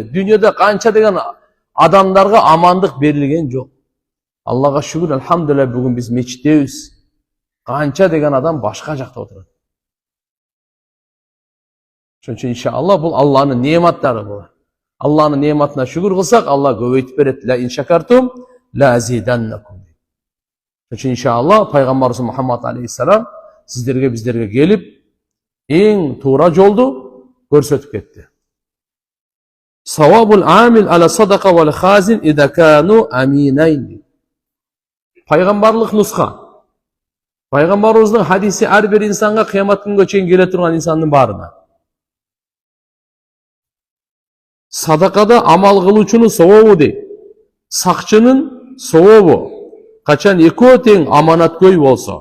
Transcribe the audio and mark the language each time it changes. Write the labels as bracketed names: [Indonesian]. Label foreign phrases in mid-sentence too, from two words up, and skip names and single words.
[Kyrgyz] Дүйнөдө канча деген адамдарга амандык берилген жок. Аллага шүгүр, алхамдулилlah, бүгүн биз мечиттебиз. Канча деген адам башка жакта отурат. Ошон үчүн иншалла бул Алланын неаматтары бул. Алланын неаматына шүгүр кылсак, Алла көбөйтүп берет. [Arabic] لئن شكرتم لأزيدنكم. [Kyrgyz] Ошон үчүн иншалла пайгамбарыбыз Мухаммад алейхиссалам биздерге келип эң туура жолду көрсөтүп кетти. [Arabic] ثواب العامل على الصدقة والخازن إذا كانا أمينين. [Kyrgyz] Пайгамбарлык нуска. Пайгамбарыбыздын хадиси ар бир инсанга кыямат күнгө чейин келе турган инсандын баарына. Садакада амал кылуучунун совобу дейт. Сакчынын совобу качан экөө тең аманаткөй болсо.